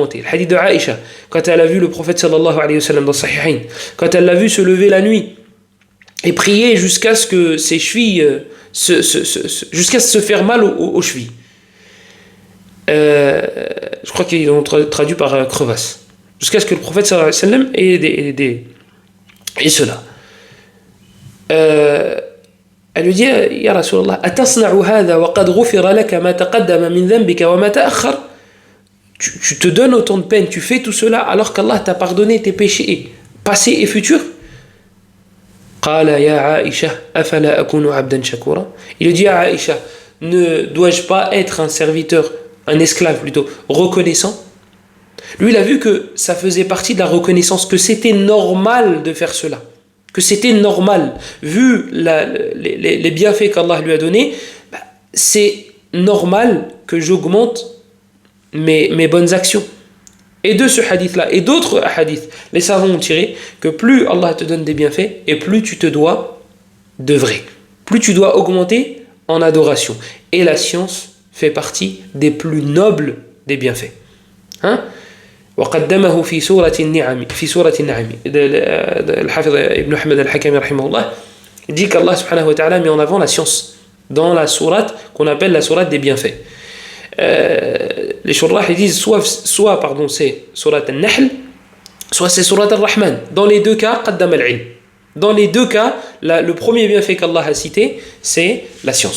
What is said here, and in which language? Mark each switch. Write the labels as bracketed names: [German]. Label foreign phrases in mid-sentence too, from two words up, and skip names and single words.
[French] Le hadith de Aïcha, quand elle a vu le prophète [Arabic] صلى الله عليه وسلم [French] dans Sahihain, quand elle l'a vu se lever la nuit et prier jusqu'à ce que ses chevilles jusqu'à se faire mal aux chevilles. Je crois qu'ils l'ont traduit par crevasse. Jusqu'à ce que le prophète [Arabic] صلى الله عليه وسلم [French] ait cela. Elle lui dit [Arabic] يا رسول الله، أتصنع هذا وقد غفر لك ما تقدم من ذنبك وما تأخر. [French] Tu te donnes autant de peine, tu fais tout cela alors qu'Allah t'a pardonné tes péchés passés et futurs. [Arabic] قال يا عائشة أفلا أكون عبدا شكورا. [French] Il dit à Aïcha, ne dois-je pas être un serviteur, un esclave plutôt, reconnaissant? Lui, il a vu que ça faisait partie de la reconnaissance, que c'était normal de faire cela, que c'était normal, vu les bienfaits qu'Allah lui a donnés, c'est normal que j'augmente mes bonnes actions. Et de ce hadith-là, et d'autres hadiths, les savants ont tiré que plus Allah te donne des bienfaits, et plus tu te dois d'œuvrer, plus tu dois augmenter en adoration. Et la science fait partie des plus nobles des bienfaits. [Arabic] وقدمه في سورة النعم الحافظ [French] Ibn Ahmed al-Hakami rahimahullah dit qu'Allah [Arabic] سبحانه وتعالى [French] met en avant la science dans la sourate qu'on appelle la sourate des bienfaits. Les shurrah ils disent soit c'est sourate al-Nahl, soit c'est sourate al-Rahman. Dans les deux cas, [Arabic] قدم العلم. [French] Dans les deux cas, le premier bienfait qu'Allah a cité, c'est la science.